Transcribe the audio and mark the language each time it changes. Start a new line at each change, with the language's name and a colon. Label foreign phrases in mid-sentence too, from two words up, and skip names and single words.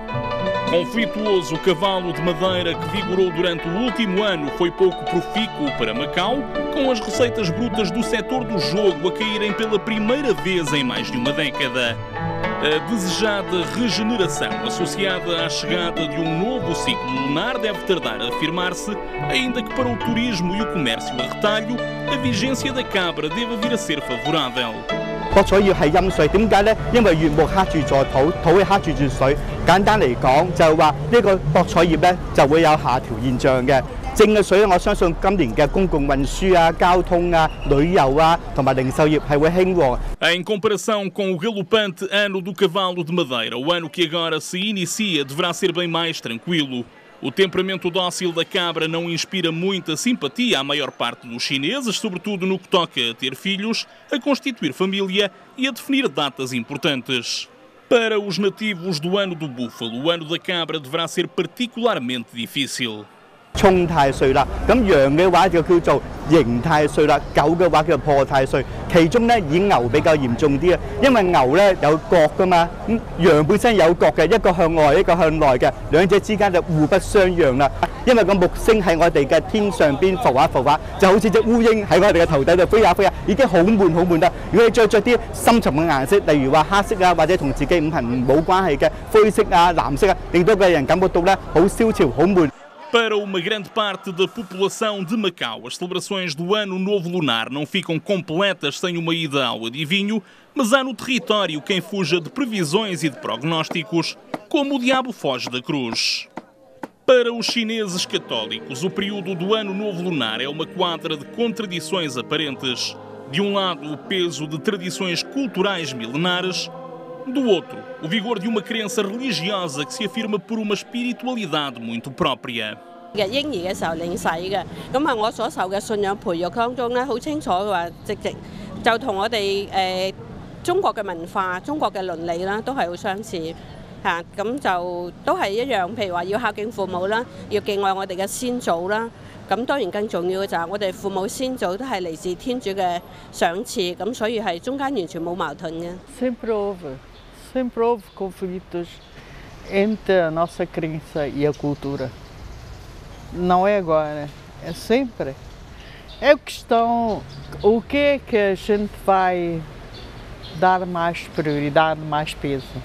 Portuguese: Conflituoso, o cavalo de madeira que vigorou durante o último ano foi pouco profícuo para Macau, com as receitas brutas do setor do jogo a caírem pela primeira vez em mais de uma década. A desejada regeneração associada à chegada de um novo ciclo lunar deve tardar a afirmar-se, ainda que para o turismo e o comércio a retalho, a vigência da cabra deve vir a ser favorável.
Cantonese: 博彩業係陰水，點解呢？因為月木克住咗土，土係克住住水。簡單嚟講，就係話呢個博彩業咧就會有下調現象嘅。正嘅水，我相信今年嘅公共運輸啊、交通啊、旅遊啊同埋零售業係會興旺。
Portuguese: Em comparação com o galopante ano do cavalo de madeira, o ano que agora se inicia deverá ser bem mais tranquilo. O temperamento dócil da cabra não inspira muita simpatia à maior parte dos chineses, sobretudo no que toca a ter filhos, a constituir família e a definir datas importantes. Para os nativos do ano do búfalo, o ano da cabra deverá ser particularmente difícil.
Cantonese: 沖太歲啦，咁羊嘅話就叫做刑太歲啦，狗嘅話叫做破太歲。其中咧以牛比較嚴重啲啊，因為牛咧有角噶嘛，咁羊本身有角嘅，一個向外，一個向內嘅，兩者之間就互不相讓啦。因為個木星喺我哋嘅天上邊浮下浮下，就好似隻烏蠅喺我哋嘅頭頂度飛下飛下，已經好悶好悶啦。如果你再着啲深沉嘅顏色，例如話黑色啊，或者同自己五行冇關係嘅灰色啊、藍色啊，令到個人感覺到咧好蕭條、好悶。
Portuguese: Para uma grande parte da população de Macau, as celebrações do Ano Novo Lunar não ficam completas sem uma ida ao adivinho, mas há no território quem fuja de previsões e de prognósticos, como o diabo foge da cruz. Para os chineses católicos, o período do Ano Novo Lunar é uma quadra de contradições aparentes. De um lado, o peso de tradições culturais milenares, do outro, o vigor de uma crença religiosa que se afirma por uma espiritualidade muito própria.
Cantonese: 嬰兒嘅時候領洗嘅，咁啊我所受嘅信仰培育當中咧，好清楚嘅話，直就同我哋中國嘅文化、中國嘅倫理啦，都係好相似嚇，咁就都係一樣。譬如話要孝敬父母啦，要敬愛我哋嘅先祖啦。咁當然更重要嘅就係我哋父母先祖都係嚟自天主嘅賞賜，咁所以係中間完全冇矛盾嘅。
Portuguese: Sempre houve conflitos entre a nossa crença e a cultura. Não é agora, é sempre. É questão, o que é que a gente vai dar mais prioridade, mais peso?